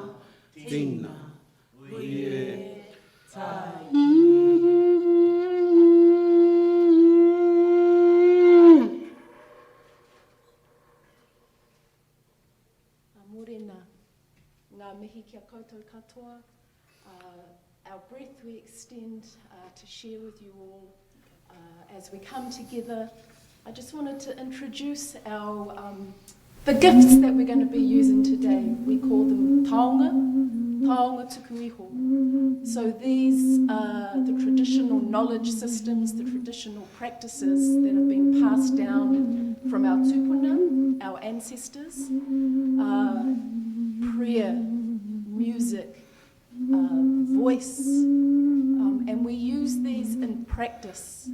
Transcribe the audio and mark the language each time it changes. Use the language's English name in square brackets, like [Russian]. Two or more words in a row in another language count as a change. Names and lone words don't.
[Māori] Tīna. Ui e tai. Ngā mihi kia koutou katoa. [English] Our breath we extend to share with you all as we come together. I just wanted to introduce the gifts that we're going to be using today. We call them [Māori] taonga tuku iho. [English] So these are the traditional knowledge systems, the traditional practices that have been passed down from our tupuna, our ancestors. Prayer, music, voice, and we use these in practice.